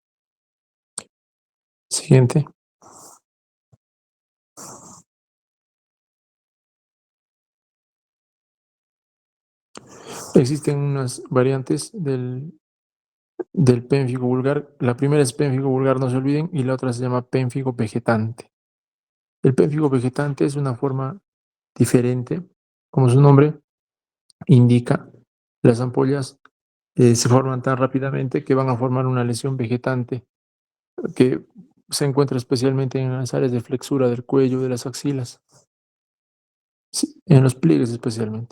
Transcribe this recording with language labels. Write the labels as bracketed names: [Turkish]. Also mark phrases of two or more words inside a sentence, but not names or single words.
[Spanish] Siguiente. Existen unas variantes del pénfigo vulgar. La primera es pénfigo vulgar, no se olviden, y la otra se llama pénfigo vegetante. El pénfigo vegetante es una forma diferente, como su nombre indica. Las ampollas se forman tan rápidamente que van a formar una lesión vegetante que se encuentra especialmente en las áreas de flexura del cuello, de las axilas, sí, en los pliegues especialmente.